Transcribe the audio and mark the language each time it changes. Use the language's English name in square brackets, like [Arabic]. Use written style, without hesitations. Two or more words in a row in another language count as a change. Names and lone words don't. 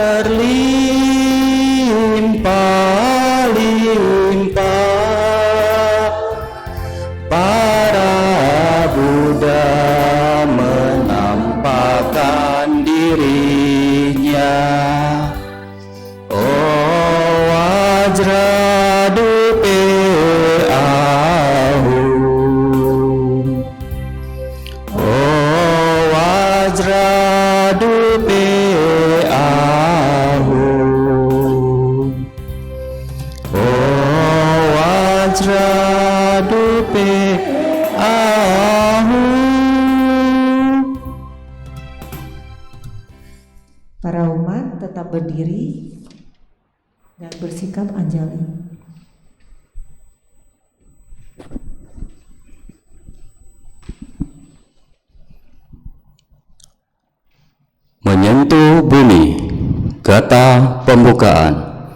[Indonesian] berlimpah-limpah, para Buddha menampakkan dirinya. [Sanskrit] Oh Wajradupe Ahum, oh Wajradupe Ahum, oh Wajradupe Ahum. [Indonesian] Para umat tetap berdiri dan bersikap anjali. Menyentuh bumi, kata pembukaan.